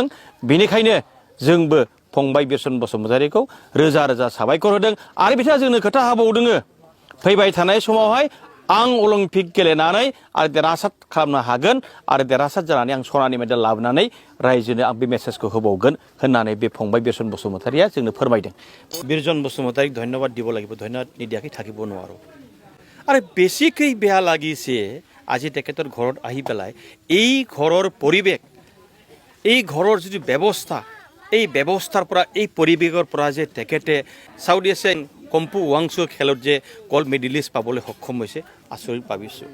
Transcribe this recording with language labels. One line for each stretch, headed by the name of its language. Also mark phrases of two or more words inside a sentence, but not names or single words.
Bodo: बेनिखायनो जोंबो फंबाय बिरसन बसुमतारिखौ रोजा रोजा साबायखर होदों आरो बिथाङा जोंनो खोथा होबावदों फैबाय थानाय समावहाय आं अलिम्पिक गेलेनानै आरो देरहासार खालामनो हागोन आरो देरहासार जानानै आं सनानि मेडेल लाबोनानै रायजोनो आं बे मेसेजखौ होबावगोन होननानै बे फंबाय बिरसन बसुमतारिया जोंनो फोरमायदं।
Assamese: বিৰসন বসুমতাৰীক ধন্যবাদ দিব লাগিব, ধন্যবাদ নিদিয়াকৈ থাকিব নোৱাৰো। আৰু বেছিকৈ বেয়া লাগিছে আজি তেখেতৰ ঘৰত আহি পেলাই এই ঘৰৰ পৰিৱেশ, এই ঘৰৰ যিটো ব্যৱস্থা, এই ব্যৱস্থাৰ পৰা এই পৰিৱেশৰ পৰা যে তেখেতে
English: South Asian
Assamese: কম্পু-ৱাংচু খেলত যে
English: gold medalist
Assamese: পাবলৈ সক্ষম হৈছে আচৰিত ভাবিছোঁ।